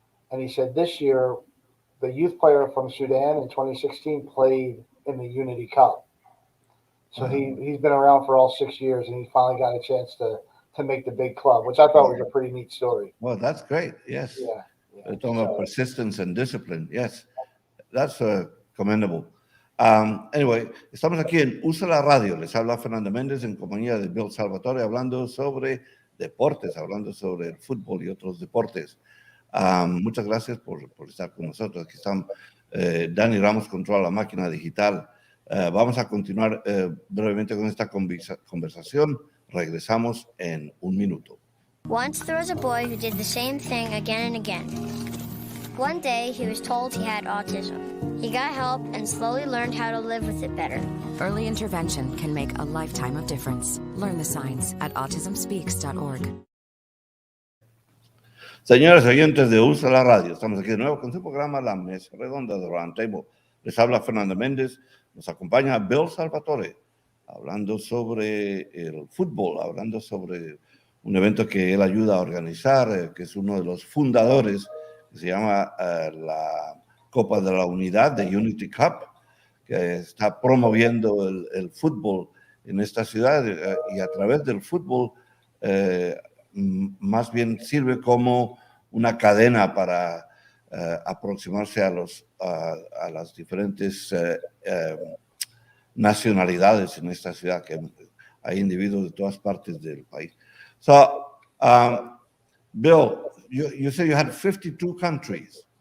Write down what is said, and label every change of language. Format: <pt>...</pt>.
<en>And he said this year, the youth player from Sudan in 2016 played in the Unity Cup. So he's been around for all 6 years, and he finally got a chance to make the big club, which I thought was a pretty neat story. Well, that's great. Yes. Yeah. Talking about persistence and discipline. Yes. That's commendable.</en> <es>Anyway, estamos aquí en Usa la Radio. Les habla Fernando MEndez en compañía de Bill Salvatore, hablando sobre deportes, hablando sobre el fútbol y otros deportes. Muchas gracias por estar con nosotros. Aquí están Dani Ramos, controla la máquina digital. Vamos a continuar brevemente con esta conversación. Regresamos en un minuto.</es> <en>Once there was a boy who did the same thing again and again. One day, he was told he had autism. He got help and slowly learned how to live with it better. Early intervention can make a lifetime of difference. Learn the signs at autismspeaks.org.</en> <es>Señores oyentes de USA la Radio, estamos aquí de nuevo con su programa La Mesa Redonda de Roundtable. Les habla Fernando MEndez, nos acompaña Bill Salvatore, hablando sobre el fútbol, hablando sobre un evento que él ayuda a organizar, que es uno de los fundadores, que se llama la Copa de la Unidad, de Unity Cup, que está promoviendo el fútbol en esta ciudad y a través del fútbol más bien sirve como una cadena para aproximarse a las diferentes nacionalidades en esta ciudad, que hay individuos de todas partes del país.</es> <en>So, Bill, you said you had 52 countries.</en>